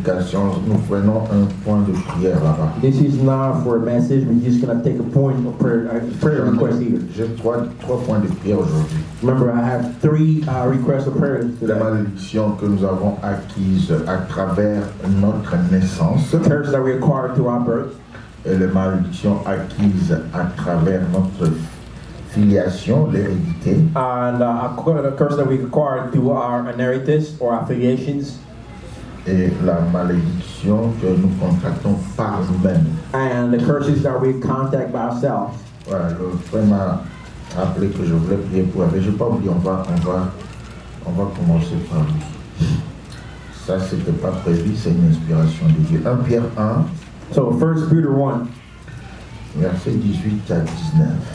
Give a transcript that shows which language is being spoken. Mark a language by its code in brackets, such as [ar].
[fr] prédication, nous prenons un point de prière là-bas. [en] This is not for a message. We're just going to take a point of prayer request here. [fr] J'ai trois points de prière aujourd'hui. [en] Remember, I have 3 requests of prayer [fr] Les [en] today. [fr] malédictions que nous avons acquises à travers notre naissance [en] The curse that we acquired through our birth, [fr] et les malédictions acquises à travers notre filiation, l'hérédité. [en] and the curse that we acquired through our inheritance or affiliations, [fr] Et la malédiction que nous contractons par nous-mêmes. [en] and the curses that we contact by ourselves. [fr] Voilà, le frère m'a rappelé que je voulais prier pour elle. Je n'ai pas oublié, on va commencer par lui. Ça, c'était pas prévu, c'est une inspiration de Dieu. 1 Pierre 1, [en] So 1 Peter 1, [fr] verset 18 à 19.